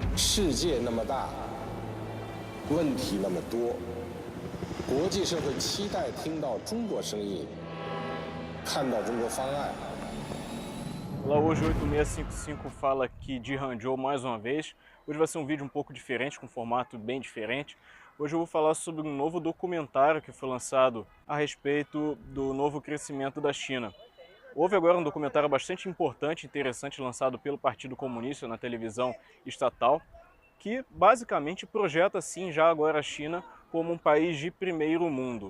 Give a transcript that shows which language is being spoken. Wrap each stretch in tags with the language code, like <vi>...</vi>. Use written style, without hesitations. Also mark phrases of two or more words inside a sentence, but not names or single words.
<zh>世界那么大，问题那么多，国际社会期待听到中国声音，看到中国方案。</zh> <pt>Olá, hoje o 8655 fala aqui de Hangzhou mais uma vez. Hoje vai ser um vídeo um pouco diferente, com um formato bem diferente. Hoje eu vou falar sobre um novo documentário que foi lançado a respeito do novo crescimento da China. Houve agora um documentário bastante importante e interessante lançado pelo Partido Comunista na televisão estatal, que basicamente projeta sim já agora a China como um país de primeiro mundo.</pt>